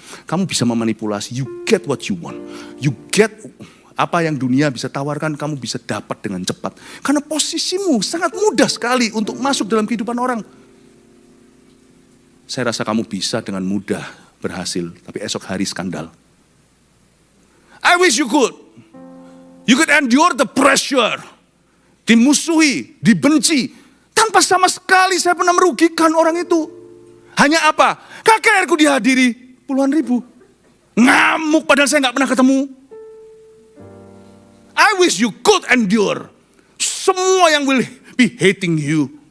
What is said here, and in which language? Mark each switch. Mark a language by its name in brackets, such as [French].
[Indonesian] Kamu bisa memanipulasi, [English] you get what you want. You get [Indonesian] apa yang dunia bisa tawarkan, kamu bisa dapat dengan cepat. Karena posisimu sangat mudah sekali untuk masuk dalam kehidupan orang. Saya rasa kamu bisa dengan mudah berhasil, tapi esok hari skandal. [English] I wish you could. You could endure the pressure. [Indonesian] Dimusuhi, dibenci. Tanpa sama sekali saya pernah merugikan orang itu. Hanya apa? KKR-ku dihadiri puluhan ribu. Ngamuk padahal saya gak pernah ketemu. [English] I wish you could endure. [Indonesian] Semua yang [English] will be hating you.